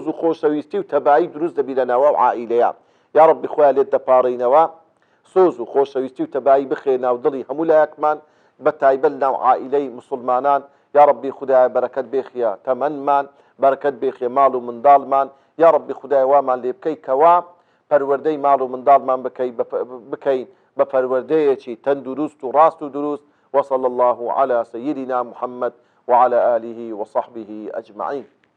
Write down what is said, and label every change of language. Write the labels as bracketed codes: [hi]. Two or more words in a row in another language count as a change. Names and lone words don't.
[ckb] و خۆشەویستی و تەبایی دروست دەبی لە ناوە و عائیلەیە [ar] یا ڕەبی [ckb] خۆیان لێت دەپاڕینەوە سۆز و خۆشەویستی و تەبایی بخێ ناو دڵی هەموو لایەکمان بە تایبەت ناو عائیلەی مسلمانان [ar] یا ڕەبی [ckb] خودایە بەرەکەت بێخیە تەمەنمان بەرەکەت بێخیە ماڵ و منداڵمان [ar] یا ڕەبی [ckb] خودای وامان لێ بکەی کەوا پەروەردەی ماڵ و منداڵمان بکەین بە پەروەردەیەکی تەندروست و ڕاست و دروست [ar] وصلى الله على سيدنا محمد وعلى آله وصحبه أجمعين